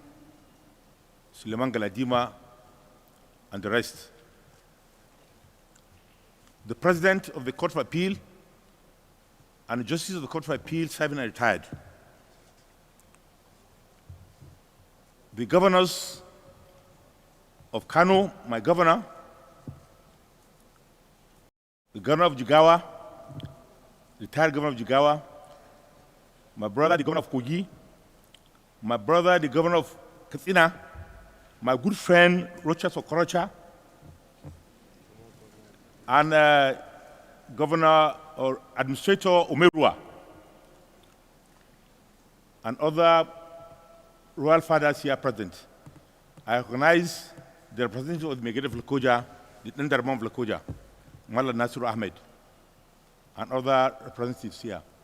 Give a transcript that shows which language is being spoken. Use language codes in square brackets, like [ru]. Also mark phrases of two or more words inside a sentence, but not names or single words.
[en] Amiru Suleiman Galadima, and the rest. The President of the Court of Appeal and the Justice of the Court of Appeal serving and retired. The governors of Kano, my governor, the governor of Jigawa, retired governor of Jigawa, my brother, the governor of Kogi, my brother, the governor of Katsina, my good friend, Rochas Okorocha, and Governor or Administrator Omerua, and other royal fathers here present. I recognize the representative of the Megiddo of Lokoja, the Ndarman of Lokoja, Mala Nasir Ahmed, and other representatives here.